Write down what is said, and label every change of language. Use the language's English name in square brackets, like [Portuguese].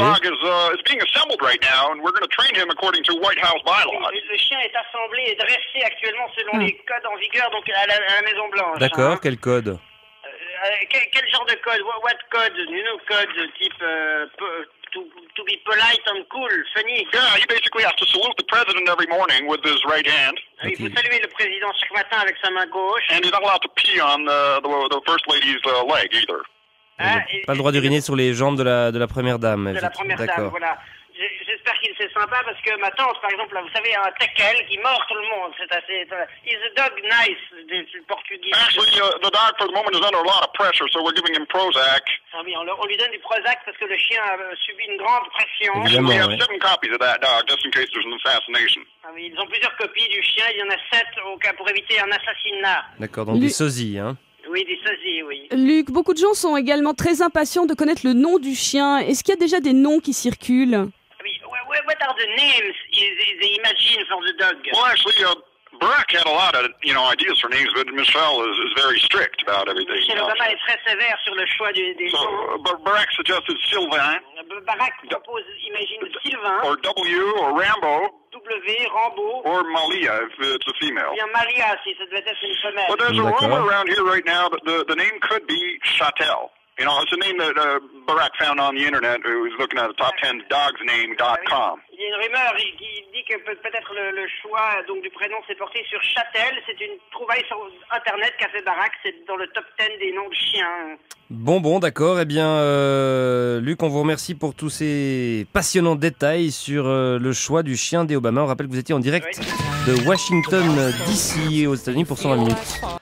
[English] The dog is being assembled right now, and we're going to train him according to White House bylaws. [French] Le chien est assemblé et dressé actuellement selon les codes en vigueur donc à la Maison-Blanche. D'accord, hein. quel code? Quel genre de code? [English] What code? Code type to be polite and cool, funny. Yeah, he basically has to salute the president every morning with his right hand. [French] Il faut saluer le président chaque matin avec sa main gauche. [English] And he's not allowed to pee on the first lady's leg either. [French] Pas le droit d'uriner sur les jambes de la première dame. De la première dame, voilà. J'espère qu'il c'est sympa parce que ma tante, par exemple, là, vous savez, un teckel qui mord tout le monde. C'est assez... [English] Is a dog nice, [French] du portugais. [English] Actually, the dog for the moment is under a lot of pressure, so we're giving him Prozac. [French] Ah oui, on lui donne du Prozac parce que le chien a subi une grande pression. Évidemment, [English] We have [French] ouais. [English] 7 copies of that dog, just in case there's an assassination. [French] Ah oui, ils ont plusieurs copies du chien. Il y en a 7 au cas pour éviter un assassinat. D'accord, donc des sosies, hein. Oui, des sosies, oui. Luc, beaucoup de gens sont également très impatients de connaître le nom du chien. Est-ce qu'il y a déjà des noms qui circulent? [English] Oui, what are the names they imagine for the dog? Well, actually, Barack had a lot of, ideas for names, but Michelle is very strict about everything. [French] Michelle Obama est très sévère sur le choix des noms. [English] So, Barack suggested Sylvain. [French] Barack propose, imagine, Sylvain, [English] Or W, or Rambo, [French] W, Rambo, [English] or Malia if it's a female. [French] bien Maria, si ça devait être une femelle. [English] But there's a [French] D'accord. [English] rumor around here right now that the name could be Chatel. It's a name that Barack found on the internet. He was looking at the top 10 dogsname.com. [French] Il y a une rumeur qui dit que peut-être le choix donc du prénom s'est porté sur Châtel. C'est une trouvaille sur Internet qu'a fait Barack. C'est dans le top 10 des noms de chiens. Bon, d'accord. Eh bien, Luc, on vous remercie pour tous ces passionnants détails sur le choix du chien des Obama. On rappelle que vous étiez en direct de Washington DC aux États-Unis pour 120 minutes.